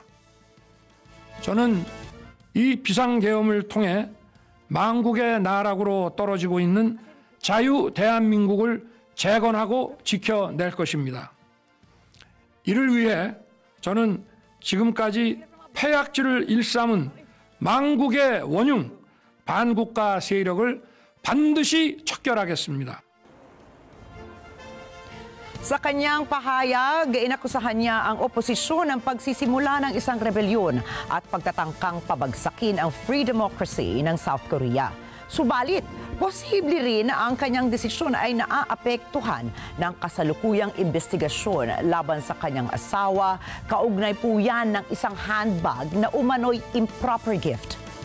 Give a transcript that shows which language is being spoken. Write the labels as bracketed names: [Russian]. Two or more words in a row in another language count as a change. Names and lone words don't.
[Korean] 저는 이 비상계엄을 통해 망국의 나락으로 떨어지고 있는 자유 대한민국을 재건하고 지켜낼 것입니다. 이를 위해 저는 지금까지 폐악질을 일삼은 망국의 원흉 반국가 세력을 반드시 척결하겠습니다. [Filipino] Sa kanyang pahayag, inakusahan niya ang oposisyon ng pagsisimula ng isang rebelyon at pagtatangkang pabagsakin ang [English] free democracy [Filipino] ng South Korea. Subalit, posible rin na ang kanyang desisyon ay naaapektuhan ng kasalukuyang investigasyon laban sa kanyang asawa, kaugnay po yan ng isang handbag na umano'y [English] improper gift.